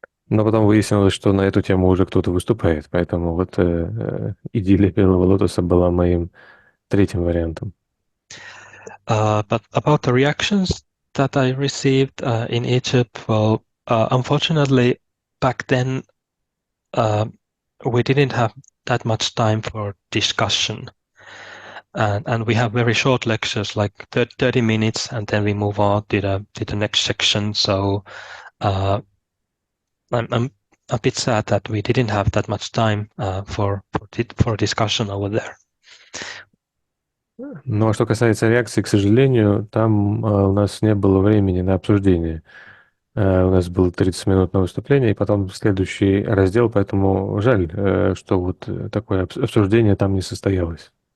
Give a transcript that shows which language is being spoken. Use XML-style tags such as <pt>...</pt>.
<ru>Но потом выяснилось, что на эту тему уже кто-то выступает, поэтому вот «Идиллия белого лотоса» была моим третьим вариантом.</ru> <en>But about the reactions that I received in Egypt, well, unfortunately, back then we didn't have that much time for discussion. And we have very short lectures, like 30 minutes, and then we move on to the next section. So I'm a bit sad that we didn't have that much time for discussion over there.</en> <ru>Но что касается реакции, к сожалению, там у нас не было времени на обсуждение. У нас было 30 минут на выступление, и потом следующий раздел, поэтому жаль, что вот такое обсуждение там не состоялось.</ru>